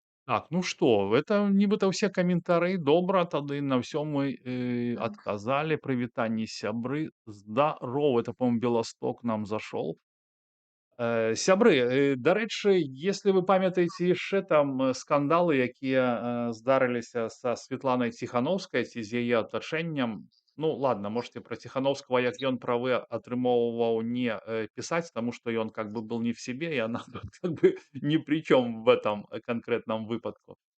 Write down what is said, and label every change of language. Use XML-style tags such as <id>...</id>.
<be>Так, ну што, это нібыта ўсе каментары. Добра, тады на ўсё мы адказалі. Прывітанне, сябры. Здароў.</be> <ru>Это, по-моему, Беласток нам зашёл.</ru> <be>Сябры, дарэчы, если вы памятаеце яшчэ там скандалы, якія здарыліся са Светланай Ціхановскай ці з яе атачэннем.</be> <ru>Ну, ладно, можете про Тихановского,</ru> <be>як ён правы атрымоўваў,</be> <ru>не писать, потому что он как бы был не в себе, и она как бы ни при чем в этом конкретном выпадку.</ru>